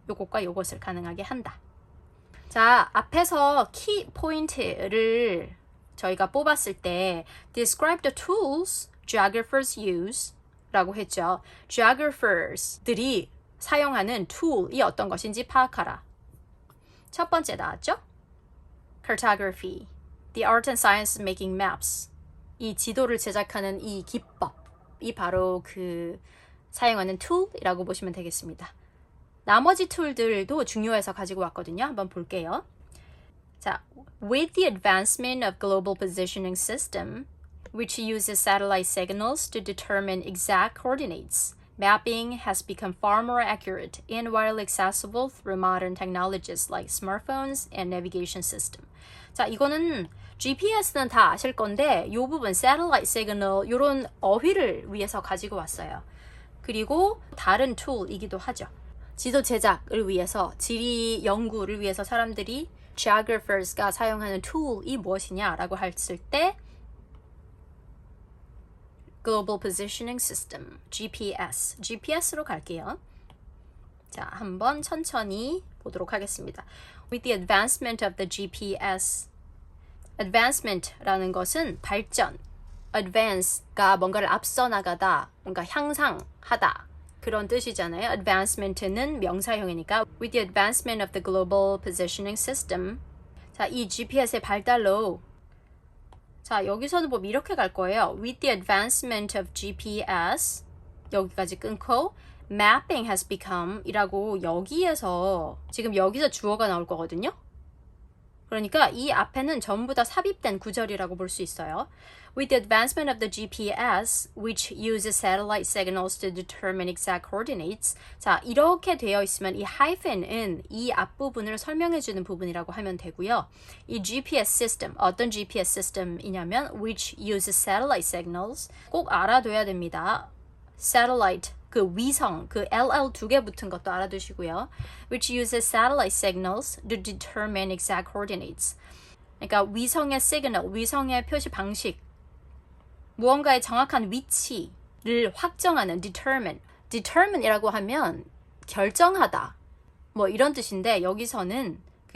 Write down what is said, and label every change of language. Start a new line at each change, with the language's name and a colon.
Korean: 요것과 요것을 가능하게 한다. 자, 앞에서 키 포인트를 저희가 뽑았을 때
English: describe the tools geographers use
Korean: 라고 했죠. geographers들이 사용하는 툴이 어떤 것인지 파악하라. 첫 번째 나왔죠?
English: Cartography, the art and science of making maps.
Korean: 이 지도를 제작하는 이 기법이 바로 그 사용하는 툴이라고 보시면 되겠습니다. 나머지 툴들도 중요해서 가지고 왔거든요. 한번 볼게요.
English: 자, with the advancement of global positioning system, which uses satellite signals to determine exact coordinates, mapping has become far more accurate and widely accessible through modern technologies like smartphones and navigation system.
Korean: 자, 이거는 GPS는 다 아실 건데 이 부분 satellite signal 이런 어휘를 위해서 가지고 왔어요. 그리고 다른 툴이기도 하죠. 지도 제작을 위해서, 지리 연구를 위해서 사람들이 geographers가 사용하는 툴이 무엇이냐라고 했을 때 Global Positioning System, GPS로 갈게요. 자, 한번 천천히 보도록 하겠습니다.
English: With the advancement of the GPS,
Korean: advancement라는 것은 발전, advance가 뭔가를 앞서 나가다, 뭔가 향상하다 그런 뜻이잖아요.
English: advancement는
Korean: 명사형이니까
English: with the advancement of the global positioning system.
Korean: 자, 이 GPS의 발달로 자, 여기서도 뭐 이렇게 갈 거예요.
English: With the advancement of GPS
Korean: 여기까지 끊고
English: mapping has become
Korean: 이라고 여기에서 지금 여기서 주어가 나올 거거든요. 그러니까 이 앞에는 전부 다 삽입된 구절이라고 볼 수 있어요.
English: With the advancement of the GPS, which uses satellite signals to determine exact coordinates.
Korean: 자, 이렇게 되어 있으면 이 hyphen은 이 앞부분을 설명해주는 부분이라고 하면 되고요.
English: 이 GPS system,
Korean: 어떤
English: GPS system이냐면 which uses satellite signals.
Korean: 꼭 알아둬야 됩니다. Satellite, 그 위성, 그 LL 두 개 붙은 것도 알아두시고요.
English: Which uses satellite signals to determine exact coordinates.
Korean: 그러니까 위성의 시그널, 위성의 표시 방식, 무언가의 정확한 위치를 확정하는 determine이라고 하면 결정하다 뭐 이런 뜻인데 여기서는 그